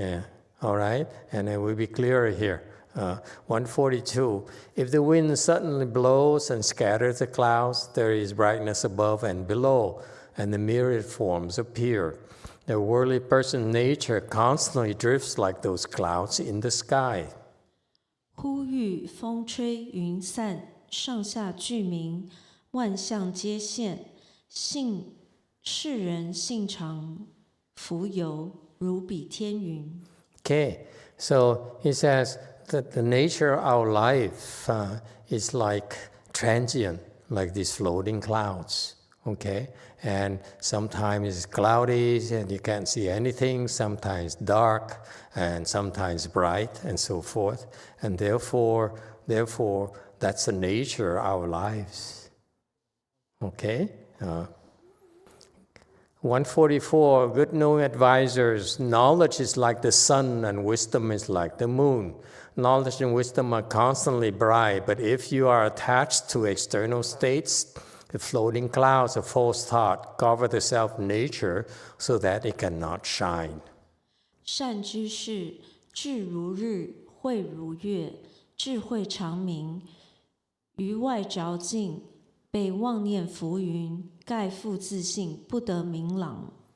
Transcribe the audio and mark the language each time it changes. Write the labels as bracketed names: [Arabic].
[English] Yeah, all right, and it will be clearer here. 142. If the wind suddenly blows and scatters the clouds, there is brightness above and below, and the myriad forms appear. The worldly person's nature constantly drifts like those clouds in the sky. [Chinese] 忽遇风吹云散，上下俱明，万象皆现。世人性常浮游，如比天云。 [English] Okay, so he says that the nature of our life is like transient, like these floating clouds. Okay, and sometimes it's cloudy and you can't see anything, sometimes dark and sometimes bright and so forth. And therefore, that's the nature of our lives. Okay? 144, good knowing advisors, knowledge is like the sun and wisdom is like the moon. Knowledge and wisdom are constantly bright, but if you are attached to external states, the floating clouds of false thought cover the self-nature so that it cannot shine. [Chinese] 善知识，智如日，慧如月，智慧常明，于外着境，被妄念浮云，盖覆自性，不得明朗。